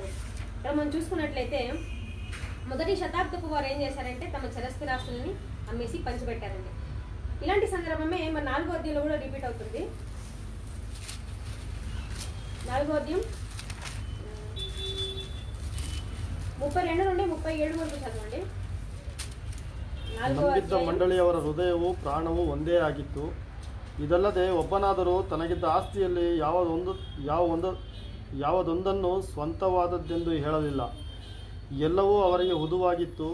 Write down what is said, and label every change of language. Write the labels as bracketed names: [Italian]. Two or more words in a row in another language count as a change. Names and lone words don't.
[Telugu] ఇక్కడ మనం చూసుకున్నట్లయితే మొదటి శతాబ్దపు వారు ఏం చేశారంటే తమ చరస్థిరాస్తులని అమ్మేసి పంచిపెట్టారండి. ఇలాంటి సందర్భమే మరి 4వ అధ్యాయంలో కూడా రిపీట్ అవుతుంది. 4వ అధ్యాయం 32 నుండి 37 వరకు ಚದವಂడి. [Kannada] ನಂಬಿದ್ದ ಮಂಡಳಿಯವರ ಹೃದಯವು ಪ್ರಾಣವು ಒಂದೇ ಆಗಿತ್ತು. ಇದಲ್ಲದೆ ಒಬ್ಬನಾದರೂ ತನಗಿದ್ದ ಆಸ್ತಿಯಲ್ಲಿ ಯಾವುದೊಂದನ್ನು ಸ್ವಂತವಾದದ್ದೆಂದು ಹೇಳಲಿಲ್ಲ. ಎಲ್ಲವೂ ಅವರಿಗೆ ಹುದುವಾಗಿತ್ತು.